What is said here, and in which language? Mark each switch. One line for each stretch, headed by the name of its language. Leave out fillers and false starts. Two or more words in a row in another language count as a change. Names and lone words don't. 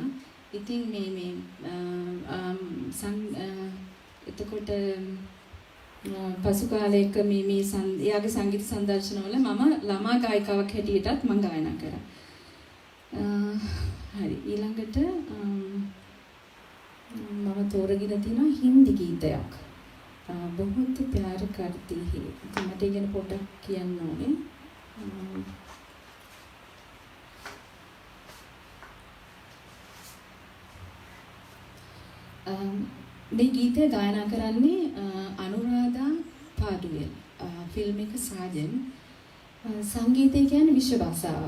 Sinhala: ඉතින් මේ එතකොට පසු කාලයක මේ එයාගේ සංගීත සංදර්ශනවල මම ළමා ගායිකාවක් හැටියටත් මම ගායනා කරා. හරි ඊළඟට මම තෝරගෙන තියෙනවා හින්දි ගීතයක්.
Hindi: बहुत प्यार करती है.
Sinhala: ඉතින් මට ඉගෙන පොඩ්ඩක් කියන්න ඕනේ. මේ ගීතය ගායනා කරන්නේ අනුරාධා පාඩුවෙල්. ෆිල්ම් එක සාජන්. සංගීතය කියන්නේ විශ්ව භාෂාවක්.